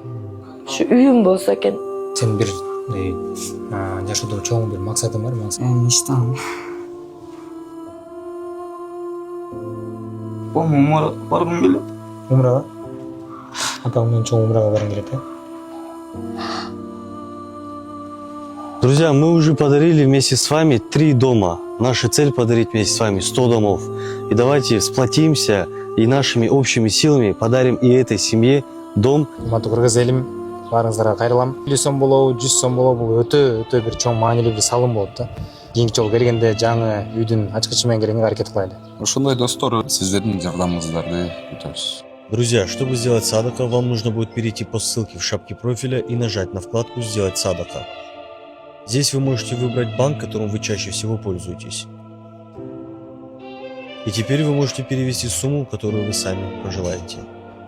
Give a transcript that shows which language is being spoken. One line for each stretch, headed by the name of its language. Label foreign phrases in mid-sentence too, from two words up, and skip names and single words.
Kyrgyz: Ушу үйүм болсо экен. Сен бир жашоодо чоң бир максатың бар ма? Мечтам. Умра баргым келет. Умрага? Атаң менен чоң умрага баргың келет, э?
Russian: Друзья, мы уже подарили вместе с вами 3 дома. Наша цель подарить вместе с вами 100 домов. И давайте сплотимся и нашими общими силами подарим и этой семье дом.
Kyrgyz: Урматтуу кыргыз элим, баарыңыздарга кайрылам. 50 сом болобу, 100 сом болобу, бул өтө бир чоң маанилүү бир салым болот да. Кийинки жолу келгенде жаңы үйдүн ачкычы менен келгенге аракет кылайлы. Ошондой достор, сиздердин жардамыңыздарды күтөбүз.
Russian: Друзья, чтобы сделать садака, вам нужно будет перейти по ссылке в шапке профиля и нажать на вкладку «Сделать садака». Здесь вы можете выбрать банк, которым вы чаще всего пользуетесь. И теперь вы можете перевести сумму, которую вы сами пожелаете.